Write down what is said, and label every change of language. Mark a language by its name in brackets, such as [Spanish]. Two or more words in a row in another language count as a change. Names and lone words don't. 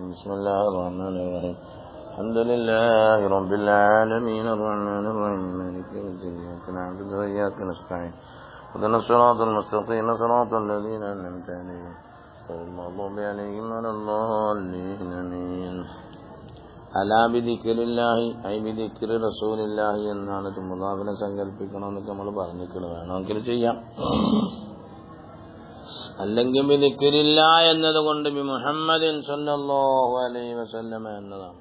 [Arabic] بسم الله الرحمن الرحيم. الحمد لله رب العالمين الرحمن الرحيم مالك يوم الدين إياك نعبد وإياك نستعين اهدنا الصراط المستقيم صراط الذين أنعمت عليهم غير المغضوب عليهم ولا الضالين آمين. على بذكر الله أي بذكر رسول الله [Malayalam] എന്നാണ് മുദാഫിനെ സങ്കല്പിക്കണമെന്നൊക്കെ നമ്മൾ പറഞ്ഞിരിക്കുന്നത്. വേണമെങ്കിൽ ചെയ്യാം, അല്ലെങ്കിൽ ബിദിക്രില്ല എന്നതുകൊണ്ട് [Arabic] بمحمد صلى الله عليه وسلم [Malayalam] എന്നതാണ്.